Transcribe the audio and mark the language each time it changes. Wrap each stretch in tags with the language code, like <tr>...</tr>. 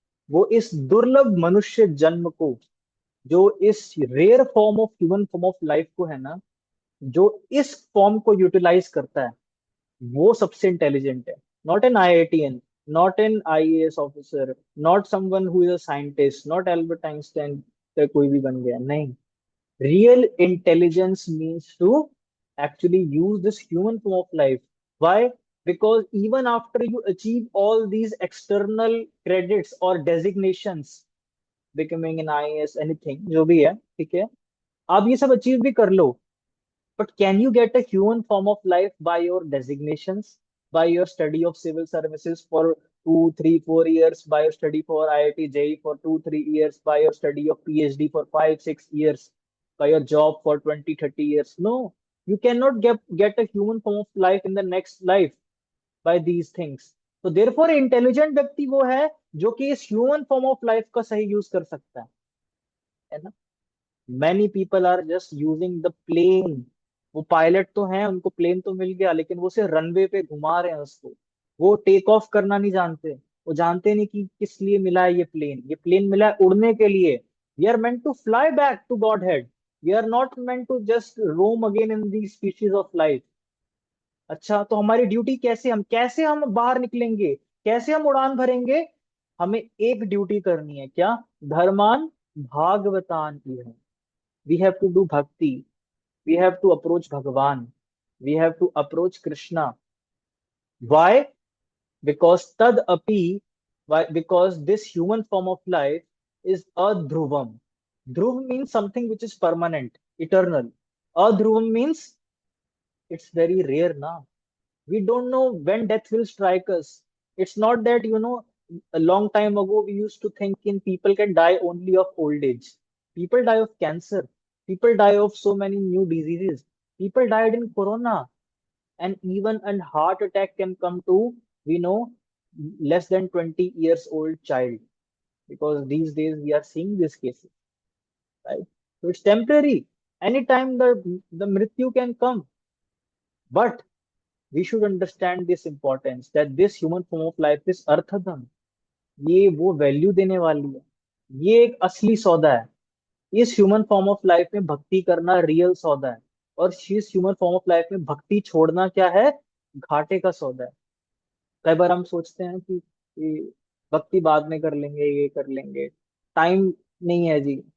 <hi>वो इस दुर्लभ मनुष्य जन्म को, जो इस</hi> <en>rare form of human form of life</en> <hi>को है ना, जो इस फॉर्म को यूटिलाइज करता है, वो सबसे इंटेलिजेंट है.</hi> <en>not an IITian, not an IAS officer, not someone who is a scientist, not Albert Einstein</en> <hi>कोई भी बन गया. नहीं.</hi> <en>Real intelligence means to actually use this human form of life. Why? Because even after you achieve all these external credits or designations, becoming an IAS, anything,</en> <hi>जो भी है, ठीक है, आप ये सब अचीव भी कर लो,</hi> <en>but can you get a human form of life by your designations, by your study of civil services for 2, 3, 4 years, by your study for IIT JEE for 2, 3 years, by your study of PhD for 5, 6 years, by your job for 20, 30 years? No, you cannot get a human form of life in the next life by these things.</en> <hi>तो therefore intelligent व्यक्ति वो है जो कि इस</hi> <en>human form of life</en> <hi>का सही use कर सकता है ना.</hi> <en>Many people are just using the plane.</en> <hi>वो पायलट तो हैं, उनको प्लेन तो मिल गया, लेकिन वो सिर्फ रनवे पे घुमा रहे हैं उसको. वो टेक ऑफ करना नहीं जानते. वो जानते नहीं कि किस लिए मिला है ये प्लेन. ये प्लेन मिला है उड़ने के लिए.</hi> <en>We are meant to fly back to Godhead. We are not meant to just roam again in the species of life.</en> <hi>अच्छा, तो हमारी ड्यूटी कैसे हम बाहर निकलेंगे? कैसे हम उड़ान भरेंगे? हमें एक ड्यूटी करनी है, क्या?</hi> <sa>धर्मान भागवतान इह,</sa> <en>We have to do bhakti, we have to approach Bhagwan, we have to approach Krishna. Why? Because</en> <sa>tad api,</sa> <en>why? Because this human form of life is adhruvam. Dhruv means something which is permanent, eternal. Adhruvam means it's very rare now. We don't know when death will strike us. It's not that, a long time ago we used to think in people can die only of old age. People die of cancer. People die of so many new diseases. People died in corona, and even a heart attack can come to, we know, less than 20 years old child, because these days we are seeing these cases, right? So it's temporary. Anytime the mrityu can come, but we should understand this importance that this human form of life is arthadam.</en> <hi>ये वो value देने वाली है, ये एक असली सौदा है. इस</hi> <en>human form of life</en> <hi>में भक्ति करना रियल सौदा है, और इस ह्यूमन फॉर्म ऑफ लाइफ में भक्ति छोड़ना क्या है? घाटे का सौदा है. कई बार हम सोचते हैं कि भक्ति बाद में कर लेंगे, ये कर लेंगे, टाइम नहीं है जी.</hi>